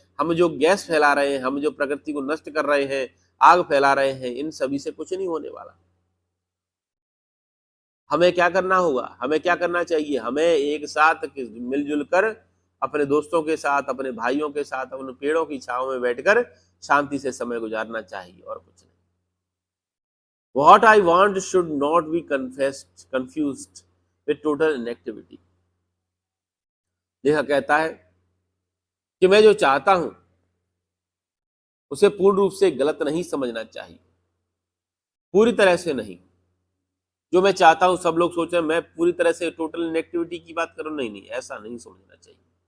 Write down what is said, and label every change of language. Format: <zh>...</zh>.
<hi>हम जो गैस फैला रहे हैं, हम जो प्रकृति को नष्ट कर रहे हैं, आग फैला रहे हैं, इन सभी से कुछ नहीं होने वाला। हमें क्या करना होगा, हमें क्या करना चाहिए, हमें एक साथ मिलजुल कर अपने दोस्तों के साथ, अपने भाइयों के साथ, अपने पेड़ों की छांव में बैठकर शांति से समय गुजारना चाहिए, और कुछ नहीं।</hi> <en>What I want should not be confused with total inactivity।</en> <hi>लेखक कहता है कि मैं जो चाहता हूं उसे पूर्ण रूप से गलत नहीं समझना चाहिए, पूरी तरह से नहीं। जो मैं चाहता हूं, सब लोग सोच रहे हैं मैं पूरी तरह से टोटल इनएक्टिविटी की बात करूं, नहीं, ऐसा नहीं समझना चाहिए।</hi>